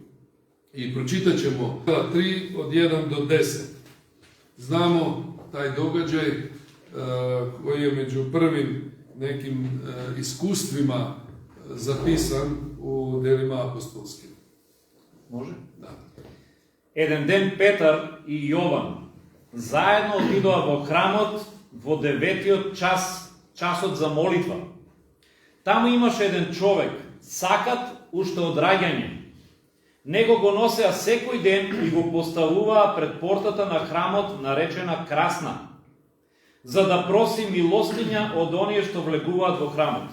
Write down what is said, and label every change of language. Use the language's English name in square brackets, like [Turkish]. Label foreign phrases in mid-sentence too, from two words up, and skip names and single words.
[Serbian] I pročitat ćemo 3 od 1 do 10. Znamo taj događaj koji je među prvim nekim iskustvima zapisan u Delima apostolskim. Može? Da. [Macedonian] Еден ден Петар и Јован заедно отидоа во храмот во 9-тиот часот за молитва. Таму имаше еден човек, сакат уште од раѓање. Него го носеа секој ден и го поставуваа пред портата на храмот наречена Красна, за да проси милостиња од оние што влегуваат во храмот.